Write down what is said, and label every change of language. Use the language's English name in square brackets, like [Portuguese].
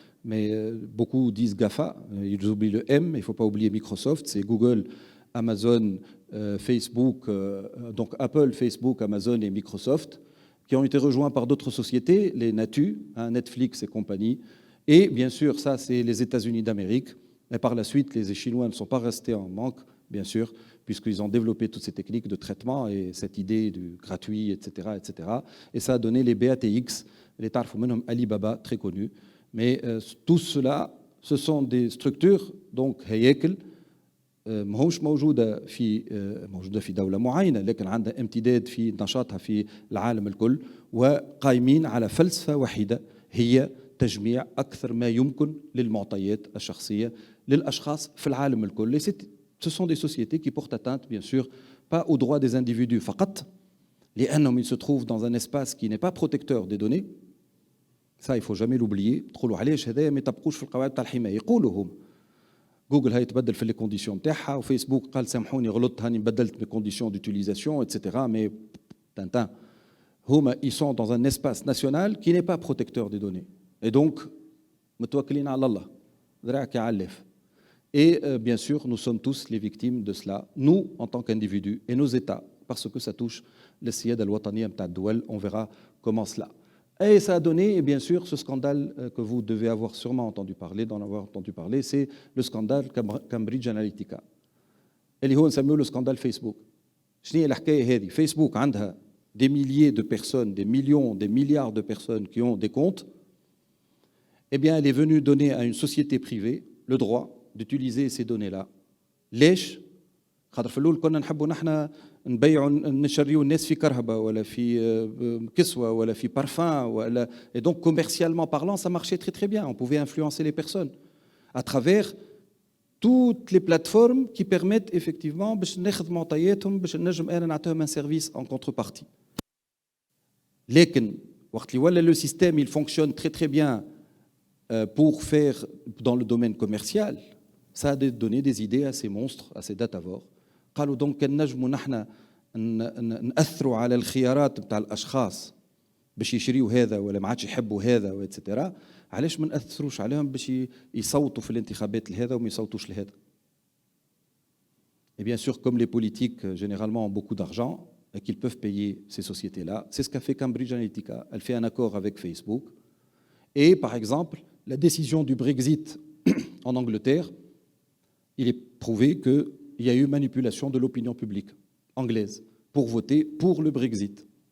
[French] Mais beaucoup disent GAFA, ils oublient le M, il ne faut pas oublier Microsoft, c'est Google, Amazon, Facebook, donc Apple, Facebook, Amazon et Microsoft, qui ont été rejoints par d'autres sociétés, les Natu, Netflix et compagnie. Et bien sûr, ça c'est les États-Unis d'Amérique. Et par la suite, les Chinois ne sont pas restés en manque, bien sûr, puisqu'ils ont développé toutes ces techniques de traitement et cette idée du gratuit, etc., etc. Et ça a donné les BATX, les Tarfoumenum Alibaba, très connus. Mais tout cela, ce sont des structures, donc [Arabic] هياكل ماهوش موجودة في دولة معينة لكن عندها امتداد في نشاطها في العالم الكل وقائمين على فلسفة وحيدة هي تجميع أكثر ما يمكن للمعطيات الشخصية للأشخاص في العالم الكل. [French] Ce sont des sociétés qui portent atteinte, bien sûr, pas aux droits des individus [Arabic] فقط لأنهم [French] ils se trouvent dans un espace qui n'est pas protecteur des données. Ça, il ne faut jamais l'oublier. [Arabic] تقولوا علاش هذا ما يطبقوش في القواعد تاع الحماية. يقولوا هم جوجل هاي تبدل في لي كونديسيون تاعها وفيسبوك قال سامحوني غلطت هاني بدلت مي كونديسيون [French] d'utilisation etc. Mais tintin هما ils sont dans un espace national qui n'est pas protecteur des données. Et donc [Arabic] متوكلين على الله ذراعك يعلف. [French] Et bien sûr, nous sommes tous les victimes de cela, nous en tant qu'individus et nos États, parce que ça touche [Arabic] l'Siyada al-Wataniya نتاع الدول. [French] On verra comment cela. Et ça a donné, bien sûr, ce scandale que vous devez avoir sûrement entendu parler, d'en avoir entendu parler, c'est le scandale Cambridge Analytica. [Arabic] اللي هو نسميه [French] le scandale Facebook. [Arabic] شنو هي الحكاية هذه؟ فيسبوك عندها [French] des milliers de personnes, des millions, des milliards de personnes qui ont des comptes. Eh bien, elle est venue donner à une société privée le droit d'utiliser ces données-là. [Arabic] ليش؟ خاطر في الأول كنا نحبوا نحن نبيعوا نشريوا الناس في كرهبة ولا في كسوة ولا في parfum ولا [French] et donc commercialement parlant ça marchait très très bien. On pouvait influencer les personnes. à travers toutes les plateformes qui permettent effectivement [Arabic] باش ناخذ معطياتهم باش نجم انا نعطيهم [French] un service en contrepartie. [Arabic] لكن وقت اللي ولا [French] le système il fonctionne très très bien pour faire dans le domaine commercial, ça a donné des idées à ces monstres, à ces datavores. [Arabic] قالوا donc كان نجموا نحن نأثروا على الخيارات نتاع الاشخاص باش يشريوا هذا ولا ما عادش يحبوا هذا واتسيتيرا، علاش ما نأثروش عليهم باش يصوتوا في الانتخابات لهذا وما يصوتوش لهذا. [French] Et bien sûr, comme les politiques généralement ont beaucoup d'argent et qu'ils peuvent payer ces sociétés-là, c'est ce qu'a fait Cambridge Analytica. Elle fait un accord avec Facebook. Et par exemple, la décision du Brexit en Angleterre, il est prouvé qu'il y a eu manipulation de l'opinion publique anglaise pour voter pour le Brexit.